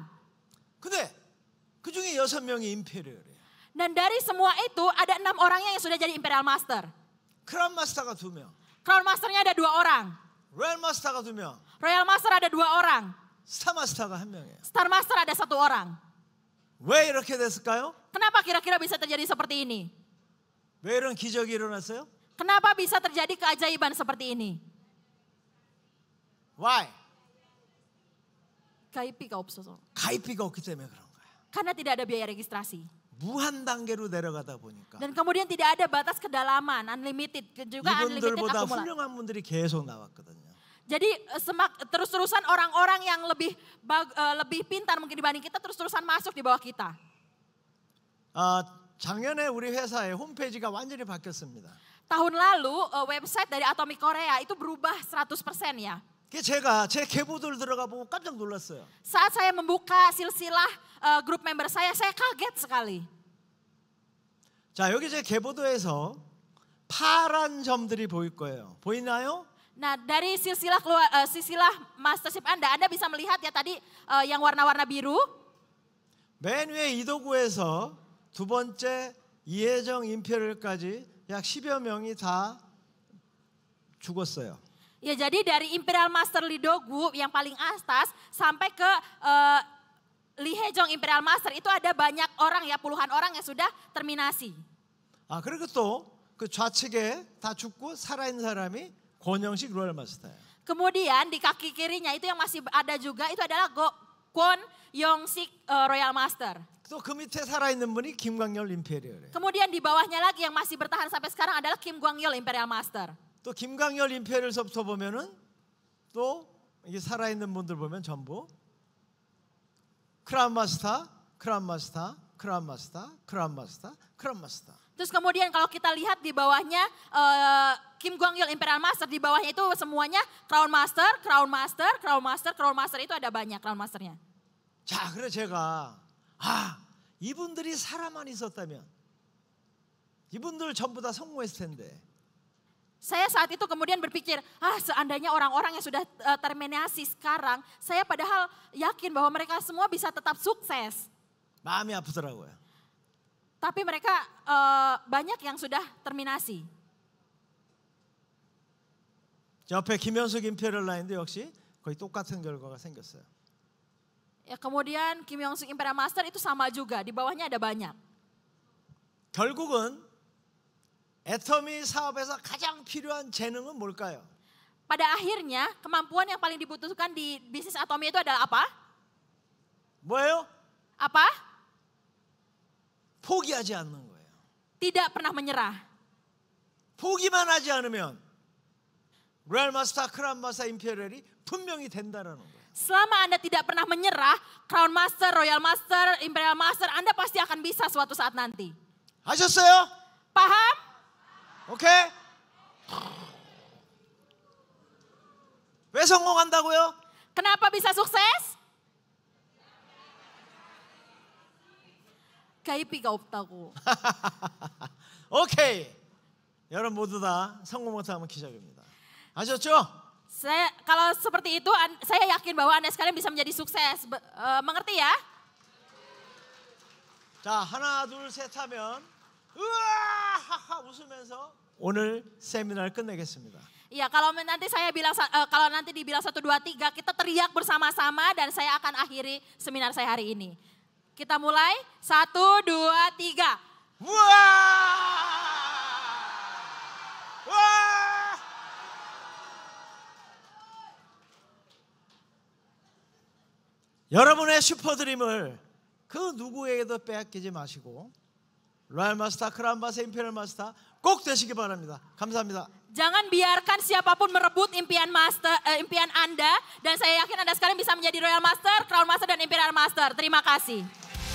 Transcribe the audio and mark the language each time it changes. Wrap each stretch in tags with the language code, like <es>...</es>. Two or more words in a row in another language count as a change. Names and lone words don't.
<ko>근데 그 중에 6명이 임페리얼이에요.</ko> <id>Dan dari semua itu ada 6 orangnya yang sudah jadi Imperial Master.</id> <ko>크라운 마스터가 2명.</ko> <id>Crown Masternya ada 2 orang.</id> <ko>로얄 마스터가 2명.</ko> <id>Royal Master ada 2 orang.</id> <ko>스타 마스터가 1명이에요.</ko> <id>Star Master ada 1 orang.</id> <ko>왜 이렇게 됐을까요?</ko> <id>Kenapa kira-kira bisa terjadi seperti ini?</id> <ko>왜 이런 기적이 일어났어요?</ko> <id>Kenapa bisa terjadi keajaiban seperti ini?</id> <en>Why?</en> <ko>KIP가 없어서. 가입비가 없기 때문에 그런 거예요.</ko> <id>Karena tidak ada biaya registrasi.</id> <ko>무한 단계로 내려가다 보니까</ko> <id>Dan kemudian tidak ada batas kedalaman, unlimited, juga unlimited</id> <ko>이분들보다</ko> <id>akumulasi.</id> <ko>훌륭한 분들이 계속 나왔거든요.</ko> <id>Jadi terus-terusan orang-orang yang lebih pintar mungkin dibanding kita terus-terusan masuk di bawah kita.</id> <ko>작년에 우리 회사의 홈페이지가 완전히 바뀌었습니다.</ko> <id>Tahun lalu website dari Atomy Korea itu berubah 100% ya.</id> <ko>제가 제 계보들 들어가 보고 깜짝 놀랐어요.</ko> <id>Saat saya membuka silsilah grup member saya kaget sekali.</id> <ko>자, 여기 제 계보도에서 파란 점들이 보일 거예요. 보이나요?</ko> <id>Nah, dari silsilah mastership Anda bisa melihat ya tadi yang warna-warna biru.</id> <ko>맨 위에 이도구에서 두 번째 이혜정 임페리얼까지 약 10여 명이 다 죽었어요.</ko> <id>Ya, jadi dari Imperial Master Lee Do-gu yang paling atas sampai ke Lee Hae-jong Imperial Master itu ada banyak orang ya, puluhan orang yang sudah terminasi.</id> <ko>그리고 또 그 좌측에 다 죽고 살아있는 사람이 권영식 로얄 마스터예요.</ko> <id>Kemudian di kaki kirinya itu yang masih ada juga itu adalah Kwon Young-sik Royal Master.</id> <ko>또 그 밑에 살아있는 분이 김광열 임페리얼이에요.</ko> <id>Kemudian di bawahnya lagi yang masih bertahan sampai sekarang adalah Kim Kwang-yeol Imperial Master.</id> <ko>또 김광열 임페리얼서부터 보면은 또 이게 살아있는 분들 보면 전부 크라운 마스터, 크라운 마스터, 크라운 마스터, 크라운 마스터, 크라운 마스터.</ko> <id>Terus kemudian kalau kita lihat di bawahnya Kim Kwang-yeol Imperial Master, di bawahnya itu semuanya Crown Master, Crown Master, Crown Master, Crown Master, itu ada banyak Crown Masternya.</id> <ko>자, 그래 제가 이분들이 살아만 있었다면 이분들 전부 다 성공했을 텐데.</ko> <id>Saya saat itu kemudian berpikir, seandainya orang-orang yang sudah terminasi sekarang, saya padahal yakin bahwa mereka semua bisa tetap sukses.</id> <ko>마음이 아프더라고요.</ko> <id>Tapi mereka banyak yang sudah terminasi.</id> <ko>옆에 김현숙 임페리얼 라인도 역시 거의 똑같은 결과가 생겼어요.</ko> <id>Ya, kemudian Kim Young-sik Imperial Master itu sama juga, di bawahnya ada banyak.</id> <ko>결국은 애터미 사업에서 가장 필요한 재능은 뭘까요?</ko> <id>Pada akhirnya kemampuan yang paling dibutuhkan di bisnis Atomy itu adalah apa?</id> <ko>뭐예요?</ko> <id>Apa?</id> <ko>포기하지 않는 거예요.</ko> <id>Tidak pernah menyerah.</id> <ko>포기만 하지 않으면 로얄 마스터, 크라운 마스터, 임페리얼이 분명히 된다라는 거예요.</ko> <id>Selama Anda tidak pernah menyerah, Crown Master, Royal Master, Imperial Master, Anda pasti akan bisa suatu saat nanti.</id> <ko>아셨어요?</ko> <id>Paham?</id> <ko>오케이? 왜 성공한다고요?</ko> <id>Kenapa bisa sukses?</id> <ko>KIP가 없다고. 오케이. 여러분 모두 다 성공 못하면 기적입니다. 아셨죠?</ko> <id>Kalau seperti itu, saya yakin bahwa Anda sekalian bisa menjadi sukses. Mengerti ya?</id> <ko>자, 하나, 둘, 셋 하면 으아 하하 웃으면서 오늘 세미나를 끝내겠습니다.</ko> <id>Iya, kalau nanti saya bilang kalau nanti dibilang 1 2 3 kita teriak bersama-sama dan saya akan akhiri seminar saya hari ini. Kita mulai 1 2 3. 우와! 와!</id> <ko>여러분의 슈퍼드림을 그 누구에게도 빼앗기지 마시고 로얄 마스터, 크라운 마스터, 임페리얼 마스터 꼭 되시기 바랍니다. 감사합니다.</ko> <id>Jangan biarkan siapapun merebut impian Anda dan saya yakin Anda sekalian bisa menjadi Royal Master, Crown Master dan Imperial Master. Terima kasih.</id>